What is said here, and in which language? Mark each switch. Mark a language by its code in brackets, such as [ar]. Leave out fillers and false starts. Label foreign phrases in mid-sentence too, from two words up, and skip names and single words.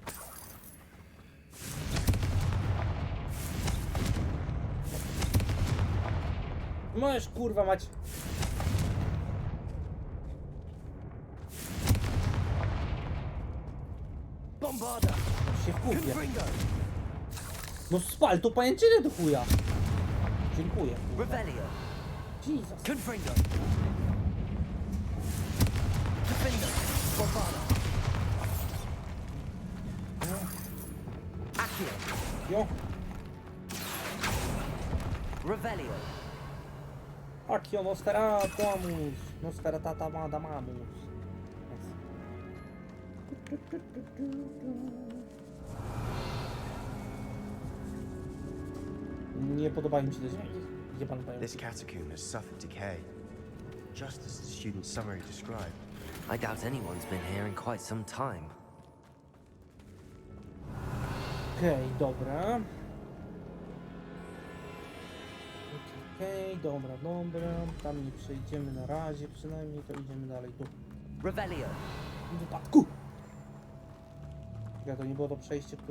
[pl] Możesz kurwa mać. Bombarda. Się wkupię. Confringo. No spal to pajęczynę do chuja. Dziękuję. Revelio. Jesus. Confringo. Defendo. Bombarda. Accio. Jo. Revelio. Akio Nostradamus. Nostradamus. Nie podobają mi się te dźwięki. Jebany pająk. [en] This catacomb has suffered decay, just as the student's summary described. I doubt anyone's been here in quite some time. [pl] Okej, dobra. Okej, dobra. Tam nie przejdziemy na razie, przynajmniej to idziemy dalej tu. Revelio. W wypadku! Ja to nie było to przejście, które...